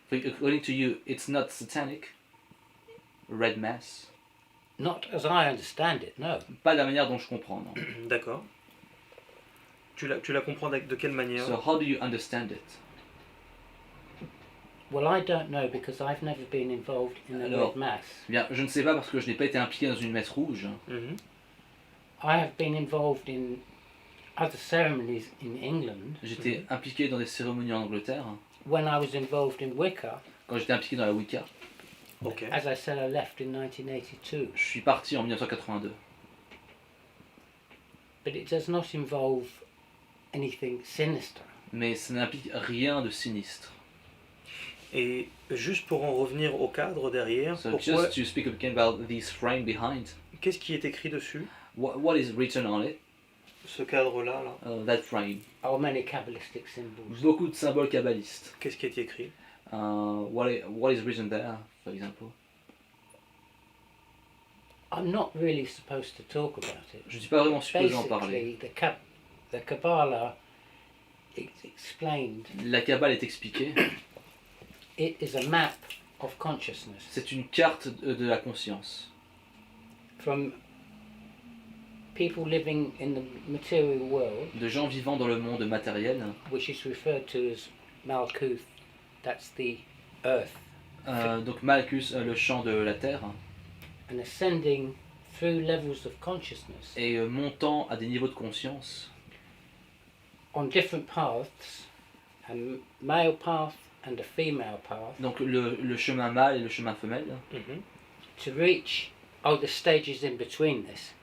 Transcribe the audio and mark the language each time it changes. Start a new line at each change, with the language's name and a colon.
English: according to you, it's not satanic. Red Mass. Not as I understand it, no.
French: Pas de la manière dont je comprends, non. D'accord. Tu la comprends de quelle manière?
English: So how do you understand it? Well, I don't know because I've never been involved in the
French: Alors,
English: Red Mass.
French: Eh bien, je ne sais pas parce que je n'ai pas été impliqué dans une messe rouge. Mhm.
English: I have been involved in other ceremonies in England.
French: J'étais impliqué dans des cérémonies en Angleterre.
English: When I was involved in Wicca,
French: Quand j'étais impliqué dans la Wicca, Ok.
English: as I said, I left in 1982.
French: je suis parti en 1982.
English: But it does not involve anything sinister.
French: Mais ça n'implique rien de sinistre. Et juste pour en revenir au cadre derrière,
English: So
French: pourquoi,
English: just to speak again about this frame behind,
French: qu'est-ce qui est écrit dessus?
English: what is written on it,
French: Ce cadre-là, là.
English: that frame. Or many Kabbalistic symbols.
French: Beaucoup de symboles kabbalistes. Qu'est-ce qui est écrit?
English: What is written there, for example? I'm not really supposed to talk about it.
French: Je ne suis pas vraiment supposé en parler.
English: Basically, the Kabbalah explained
French: La Kabbale est expliquée.
English: it is a map of consciousness
French: C'est une carte de la conscience.
English: from people living in the material world,
French: De gens vivant dans le monde matériel,
English: which is referred to as Malkuth, that's the earth,
French: donc Malchus, le champ de la terre,
English: and ascending through levels of consciousness
French: et montant à des niveaux de conscience
English: on different paths, a male path and a female path,
French: donc le chemin mâle et le chemin femelle, Mhm.
English: To reach, the stages in between this.